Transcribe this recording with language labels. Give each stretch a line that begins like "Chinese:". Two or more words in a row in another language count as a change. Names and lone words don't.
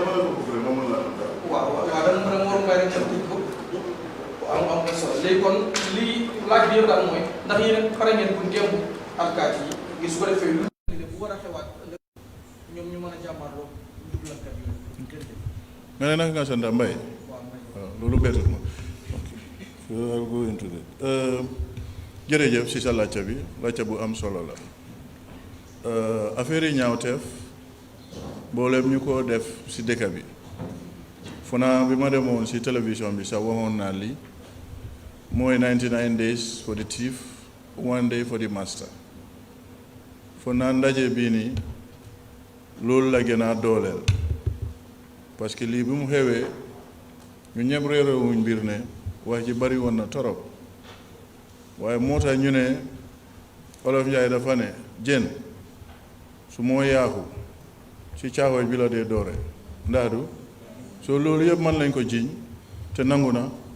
Wolof: waaw dama mën a waru may rek dem tëj ko am solo léegi kon lii laaj bi yëpp daal mooy ndax yéen pare ngeen pour ngemb alkaati yi ngir su ko defee lu bu war a xewaat ñoom ñu mën a jàmmaarloo jublankat yooyu nga ne naka nga sant Mbaye waaw loolu bettut ma
English: I'll go into that.
Wolof: Jërëjëf si sa laajte bi laajte bu am solo la affaire yi ñaawteef mboolem ñu ko def si dëkk bi fu naa bi ma demoon si télévision bi sax waxoon naa lii mooy
English: 99 days for the thief 1 day for the master
Wolof: fu naa ndaje bii nii loolu la gën a dooleel
French: parce que
Wolof: lii bi mu xewee ñu ñëpp réeréewuñ mbir ne wax ji bari woon na torop waaye moo tax ñu ne Olof Njaay dafa ne jën su moo yaaxu ci caaxooj bi la dee doore ndaadu soo loolu yëpp mën lañ ko jiiñ te nangu na